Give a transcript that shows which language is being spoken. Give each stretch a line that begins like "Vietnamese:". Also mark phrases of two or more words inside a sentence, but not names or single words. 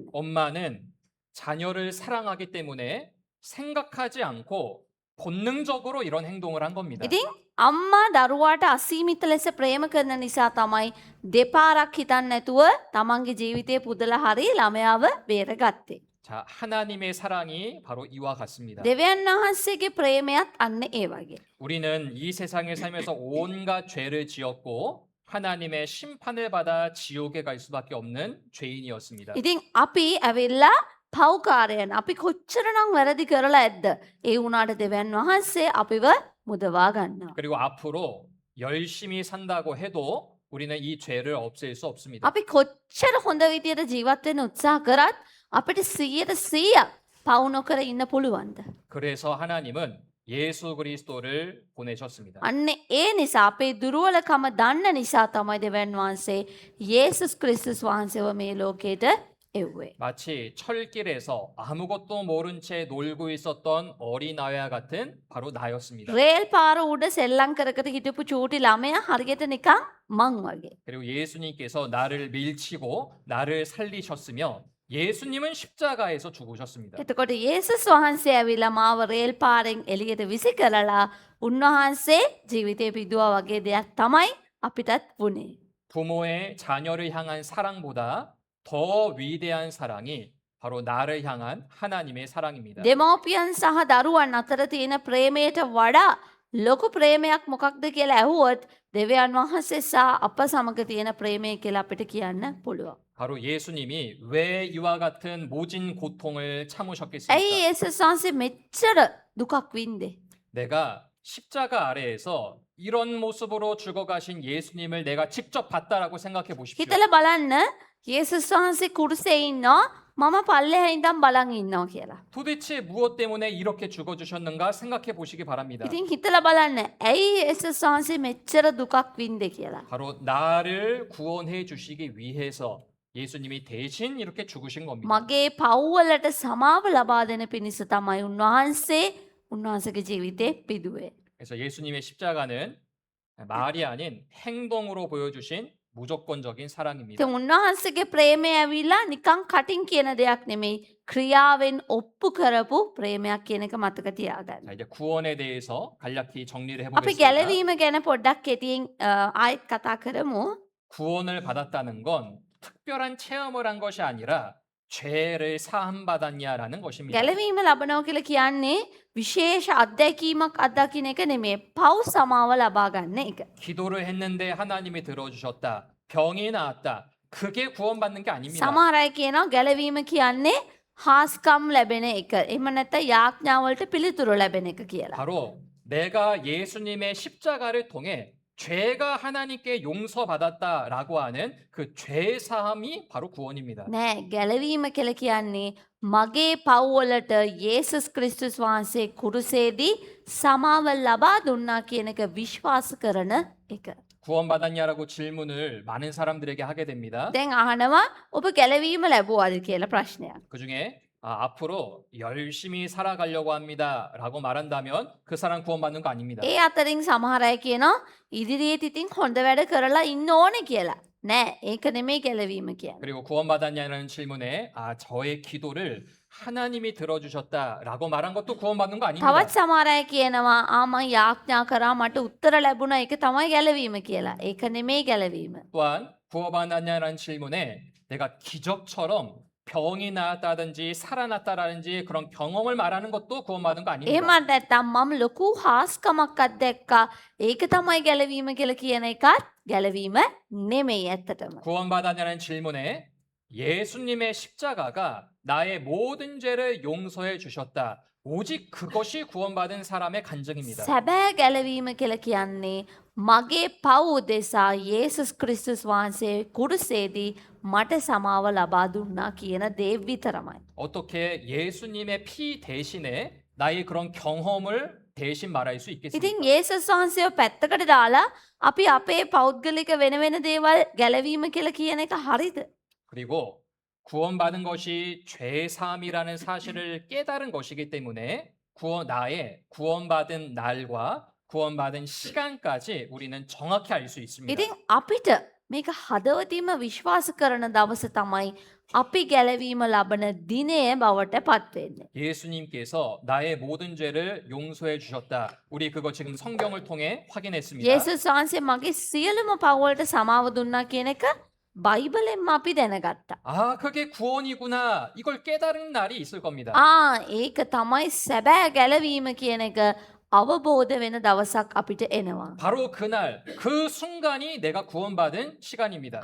Korean: 엄마는 자녀를 사랑하기 때문에 생각하지 않고 본능적으로 이런 행동을 한 겁니다.
Sinhala: ඉතින් අම්මා දරුවාට අසීමිත ලෙස ප්‍රේම කරන නිසා තමයි දෙපාරක් හිතන්නේ නැතුව තමන්ගේ ජීවිතේ පුදලා හරි ළමයාව බේරගත්තේ.
Korean: 자, 하나님의 사랑이 바로 이와 같습니다.
Sinhala: දෙවියන් වහන්සේගේ ප්‍රේමයත් අන්න ඒ වගේ.
Korean: 우리는 이 세상에 살면서 온갖 죄를 지었고 하나님의 심판을 받아 지옥에 갈 수밖에 없는 죄인이었습니다.
Sinhala: ඉතින් අපි ඇවිල්ලා පව්කාරයන් අපි කොච්චරනම් වැරදි කරලා ඇද්ද? ඒ වුණාට දෙවියන් වහන්සේ අපිව මුදවා ගන්නවා.
Korean: 그리고 앞으로 열심히 산다고 해도 우리는 이 죄를 없앨 수 없습니다.
Sinhala: අපි කොච්චර හොඳ විදියට ජීවත් වෙන්න උත්සාහ කරත් අපිට 100% පව් නොකර ඉන්න පුළුවන්ද?
Korean: 그래서 하나님은 예수 그리스도를 보내셨습니다.
Sinhala: අන්න ඒ නිසා අපේ දුර්වලකම දන්න නිසා තමයි දෙවියන් වහන්සේ යේසුස් ක්‍රිස්තුස් වහන්සේව මේ ලෝකයට එව්වේ.
Korean: 마치 철길에서 아무것도 모른 채 놀고 있었던 어린아이와 같은 바로 나였습니다.
Sinhala: රේල් පාර උඩ සෙල්ලම් කර කර හිටපු චූටි ළමයා හරියට නිකන් මං වගේ.
Korean: 그리고 예수님께서 나를 밀치고 나를 살리셨으며 예수님은 십자가에서 죽으셨습니다.
Sinhala: එතකොට යේසුස් වහන්සේ ඇවිල්ලා මාව රේල් පාරෙන් එළියට විසි කරලා උන්වහන්සේ ජීවිතේ පිදුවා වගේ දෙයක් තමයි අපිටත් වුණේ.
Korean: 부모의 자녀를 향한 사랑보다 더 위대한 사랑이 바로 나를 향한 하나님의 사랑입니다.
Sinhala: දෙමෝපියන් සහ දරුවන් අතර තියෙන ප්‍රේමයට වඩා ලොකු ප්‍රේමයක් මොකක්ද කියලා ඇහුවොත් දෙවියන් වහන්සේ සහ අප සමග තියෙන ප්‍රේමය කියලා අපිට කියන්න පුළුවන්.
Korean: 바로 예수님이 왜 이와 같은 모진 고통을
Sinhala: ඇයි
Korean: 참으셨겠습니까?
Sinhala: යේසුස් වහන්සේ මෙච්චර දුකක් වින්දේ?
Korean: 내가 십자가 아래에서 이런 모습으로 죽어가신 예수님을 내가 직접 봤다라고 생각해 보십시오.
Sinhala: හිතලා බලන්න යේසුස් වහන්සේ කුරුසේ ඉන්නවා මම පල්ලෙහා ඉඳන් බලන් ඉන්නවා කියලා.
Korean: 도대체 무엇 때문에 이렇게 죽어주셨는가 생각해 보시기 바랍니다.
Sinhala: ඉතින් හිතලා බලන්න ඇයි යේසුස් වහන්සේ මෙච්චර දුකක් වින්දේ කියලා.
Korean: 바로 나를 구원해 주시기 위해서 예수님이 대신 이렇게 죽으신 겁니다.
Sinhala: මගේ පව්වලට සමාව ලබා දෙන පිණිස තමයි උන්වහන්සේගේ ජීවිතේ පිදුවේ.
Korean: 그래서 예수님의 십자가는 말이 아닌 행동으로 보여주신 무조건적인 사랑입니다.
Sinhala: ඉතින් උන්වහන්සේගේ ප්‍රේමය ඇවිල්ලා නිකන් කටින් කියන දෙයක් නෙමෙයි ක්‍රියාවෙන් ඔප්පු කරපු ප්‍රේමයක් කියන එක මතක තියාගන්න.
Korean: 자, 이제 구원에 대해서 간략히 정리를
Sinhala: අපි
Korean: 해보겠습니다.
Sinhala: ගැලවීම ගැන පොඩ්ඩක් කෙටියෙන් ආයෙත් කතා කරමු.
Korean: 구원을 받았다는 건 특별한 체험을 한 것이 아니라 죄를 사함 받았냐라는 것입니다. ගැලවීම ලබනවා කියලා කියන්නේ විශේෂ අත්දැකීමක් අත්දකින්න එක නෙමෙයි පව් සමාව ලබා ගන්න එක. 기도를 했는데 하나님이 들어주셨다. 병이 나았다. 그게 구원받는 게 아닙니다.
Sinhala: සමහර අය කියනවා ගැලවීම කියන්නේ හාස්කම් ලැබෙන එක. එහෙම නැත්නම් යාඥා වලට පිළිතුරු ලැබෙන එක කියලා.
Korean: 바로 내가 예수님의 십자가를 통해 죄가 하나님께 용서받았다라고 하는 그 죄 사함이 바로 구원입니다.
Sinhala: නෑ ගැලවීම කියලා කියන්නේ මගේ පව්වලට යේසුස් ක්‍රිස්තුස් වහන්සේ කුරුසේදී සමාව ලබා දුන්නා කියන එක විශ්වාස කරන එක.
Korean: 구원받았냐라고 질문을 많은 사람들에게 하게 됩니다.
Sinhala: දැන් අහනවා ඔබ ගැලවීම ලැබුවාද කියලා ප්‍රශ්නයක්.
Korean: 그 중에 앞으로 열심히 살아가려고 합니다라고 말한다면 그 사람 구원받는 거 아닙니다.
Sinhala: ඒ අතරින් සමහර අය කියනවා ඉදිරියේත් ඉතින් හොඳ වැඩ කරලා ඉන්න ඕනේ කියලා. නෑ ඒක නෙමෙයි ගැලවීම කියන්නේ.
Korean: 그리고 구원받았냐는 질문에 저의 기도를 하나님이 들어주셨다라고 말한 것도 구원받는 거 아닙니다.
Sinhala: තවත් සමහර අය කියනවා මම යාඥා කරා මට උත්තර ලැබුණා ඒක තමයි ගැලවීම කියලා. ඒක නෙමෙයි ගැලවීම.
Korean: 또한 구원받았냐는 질문에 내가 기적처럼 병이 나았다든지 살아났다라든지 그런 경험을 말하는 것도 구원받은 거 아닙니다.
Sinhala: එහෙමත් නැත්නම් මම ලොකු හාස්කමක් අත්දැක්කා. ඒක තමයි ගැලවීම කියලා කියන එකත් ගැලවීම නෙමෙයි ඇත්තටම.
Korean: 구원받았냐는 질문에 예수님의 십자가가 나의 모든 죄를 용서해 주셨다. 오직 그것이 구원받은 사람의 간증입니다.
Sinhala: සැබෑ ගැලවීම කියලා කියන්නේ මගේ පව් උදෙසා යේසුස් ක්‍රිස්තුස් වහන්සේ කුරුසේදී මට සමාව ලබා දුන්නා කියන දේ විතරමයි.
Korean: 어떻게 예수님의 피 대신에 나의 그런 경험을 대신 말할 수 있겠습니까?
Sinhala: ඉතින් යේසුස් වහන්සේව පැත්තකට දාලා අපි අපේ පෞද්ගලික වෙන දේවල් ගැලවීම කියලා කියන එක හරිද?
Korean: 그리고 구원받은 것이 죄 사함이라는 사실을 깨달은 것이기 때문에 나의 구원받은 날과 구원받은 시간까지 우리는 정확히 알 수 있습니다.
Sinhala: ඉතින් අපිට මේක හදවතින්ම විශ්වාස කරන දවස තමයි අපි ගැලවීම ලබන දිනය බවට පත් වෙන්නේ.
Korean: 예수님께서 나의 모든 죄를 용서해 주셨다. 우리 그거 지금 성경을 통해 확인했습니다.
Sinhala: යේසුස් වහන්සේ මගේ සියලුම පව් වලට සමාව දුන්නා කියන එක බයිබලෙන්ම අපි දැනගත්තා.
Korean: 그게 구원이구나. 이걸 깨달은 날이 있을 겁니다.
Sinhala: ඒක තමයි සැබෑ ගැලවීම කියන එක අවබෝධ වෙන දවසක් අපිට එනවා.
Korean: 바로 그날, 그 순간이 내가 구원받은 시간입니다.